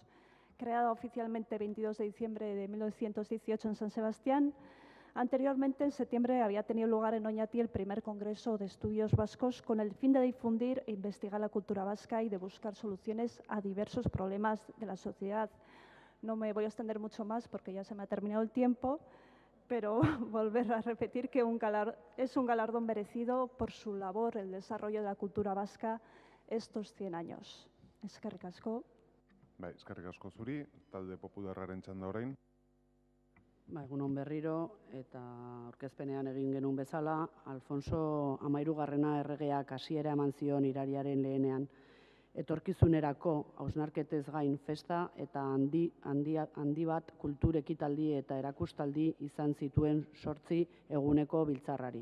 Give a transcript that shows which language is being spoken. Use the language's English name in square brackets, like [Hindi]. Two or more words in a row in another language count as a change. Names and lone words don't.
[Spanish] Creada oficialmente el 22 de diciembre de 1918 en San Sebastián, anteriormente, en septiembre, había tenido lugar en Oñati el primer Congreso de Estudios Vascos con el fin de difundir e investigar la cultura vasca y de buscar soluciones a diversos problemas de la sociedad. No me voy a extender mucho más porque ya se me ha terminado el tiempo, pero volver a repetir que es un galardón merecido por su labor, el desarrollo de la cultura vasca estos 100 años. [Basque] Eskerrik asko. Bai, eskerrik asko zuri, talde popularraren txanda orain. Egunon berriro, eta aurkezpenean egin genuen bezala, Alfonso Amairugarrena erregeak hasiera eman zion irariaren lehenean, etorkizunerako hausnarketez gain festa eta handi bat kultur ekitaldi eta erakustaldi izan zituen 8 eguneko biltzarrari.